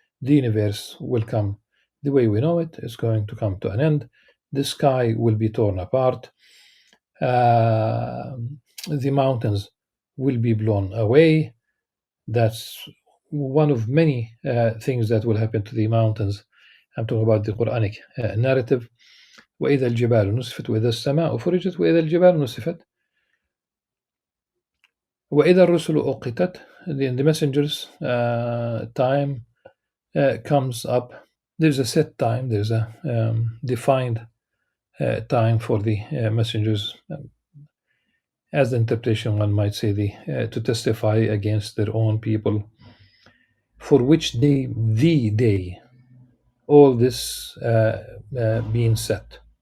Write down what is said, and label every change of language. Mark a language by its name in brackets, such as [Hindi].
[English] The universe will come the way we know it. It's going to come to an end. The sky will be torn apart. The mountains will be blown away. That's one of many things that will happen to the mountains. I'm talking about the Quranic narrative. [Arabic] وإذا الجبال نسفت وإذا السماء فرجت وإذا الجبال نسفت وإذا الرسل أقتت. [English] The messengers time comes up. There's a set time, there's a defined time for the messengers, as the interpretation one might say, to testify against their own people, for which day, the day, all this being set.